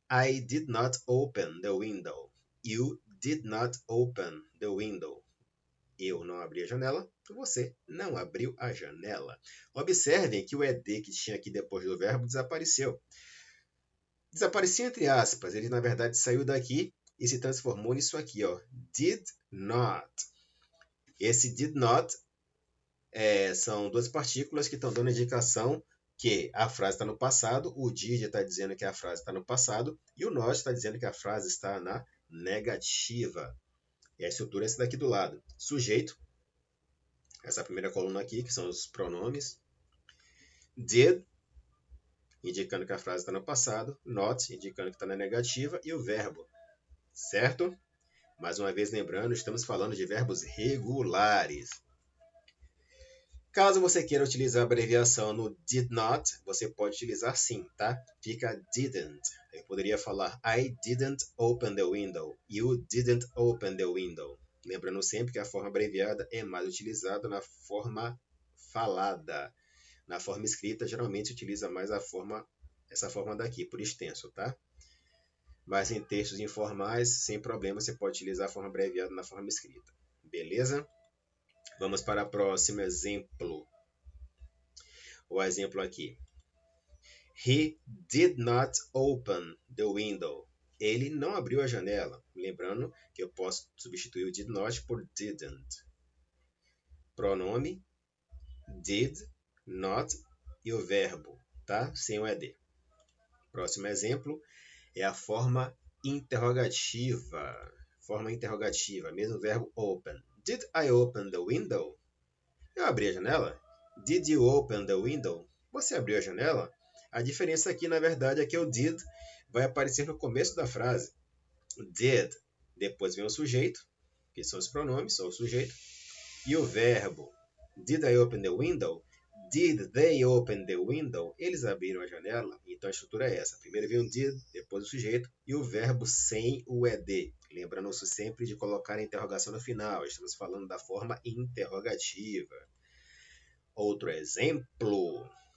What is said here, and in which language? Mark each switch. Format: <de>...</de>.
<en>I did not open the window. You did not open the window.</en> <pt>Eu não abri a janela. Você não abriu a janela. Observem que o ed que tinha aqui depois do verbo desapareceu. Desapareceu entre aspas. Ele, na verdade, saiu daqui e se transformou nisso aqui, ó. Did not. Esse did not são duas partículas que estão dando indicação que a frase está no passado, o did está dizendo que a frase está no passado e o not está dizendo que a frase está na negativa. E a estrutura é essa daqui do lado. Sujeito, essa primeira coluna aqui, que são os pronomes. Did, indicando que a frase está no passado. Not, indicando que está na negativa. E o verbo, certo? Mais uma vez lembrando, estamos falando de verbos regulares. Caso você queira utilizar a abreviação no did not, você pode utilizar sim, tá? Fica didn't. Eu poderia falar</pt> <en>I didn't open the window. You didn't open the window.</en> <pt>Lembrando sempre que a forma abreviada é mais utilizada na forma falada. Na forma escrita, geralmente utiliza mais essa forma daqui, por extenso, tá? Mas em textos informais, sem problema, você pode utilizar a forma abreviada na forma escrita. Beleza? Vamos para o próximo exemplo. O exemplo aqui.</pt> <en>He did not open the window.</en> <pt>Ele não abriu a janela. Lembrando que eu posso substituir o did not por didn't. Pronome did, not e o verbo, tá? Sem o ed. Próximo exemplo é a forma interrogativa. Forma interrogativa, mesmo verbo open.</pt> <en>Did I open the window?</en> <pt>Eu abri a janela.</pt> <en>Did you open the window?</en> <pt>Você abriu a janela? A diferença aqui, na verdade, é que o did vai aparecer no começo da frase. Did. Depois vem o sujeito, que são os pronomes, ou o sujeito. E o verbo.</pt> <en>Did I open the window? Did they open the window?</en> <pt>Eles abriram a janela. Então a estrutura é essa. Primeiro vem o did, depois o sujeito e o verbo sem o ed. Lembrando-se sempre de colocar a interrogação no final. Estamos falando da forma interrogativa. Outro exemplo.</pt>